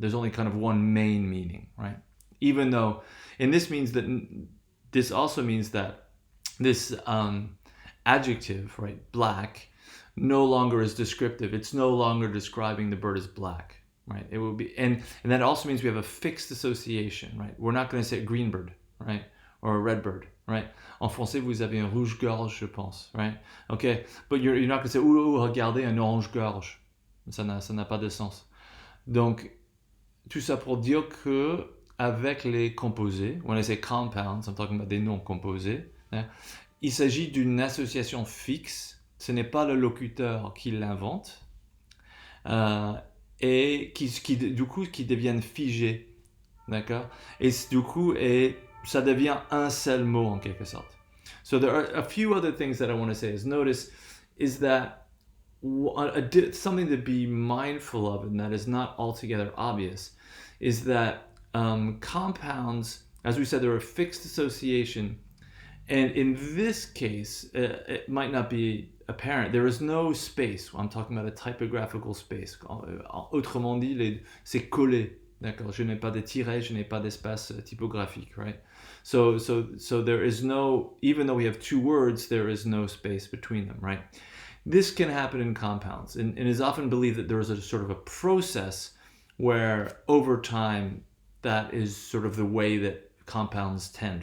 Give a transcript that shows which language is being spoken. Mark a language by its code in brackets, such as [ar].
[en] There's only kind of one main meaning, right? Even though, and this also means that this adjective, right, black, no longer is descriptive. It's no longer describing the bird as black, right? It will be, and that also means we have a fixed association, right? We're not going to say a green bird, right, or a red bird, right? [fr] En français, vous avez un rouge-gorge, je pense, right? [en] Okay, but you're not going to say, [fr] regardez un orange-gorge. Ça n'a pas de sens. Donc, tout ça pour dire que avec les composés, [en] when I say compounds, [fr] I'm talking about des noms composés, hein, il s'agit d'une association fixe. Ce n'est pas le locuteur qui l'invente, et du coup qui deviennent figés, d'accord? Et du coup, ça devient un seul mot en quelque sorte. [en] So there are a few other things that I want to say. Notice that something to be mindful of, and that is not altogether obvious, is that compounds, as we said, they're a fixed association. And in this case, it might not be apparent. There is no space. I'm talking about a typographical space. [fr] Autrement dit, c'est collé. D'accord? Je n'ai pas de tiret, je n'ai pas d'espace typographique, right? [en] So there is no, even though we have two words, there is no space between them, right? This can happen in compounds, and it is often believed that there is a sort of a process where over time that is sort of the way that compounds tend.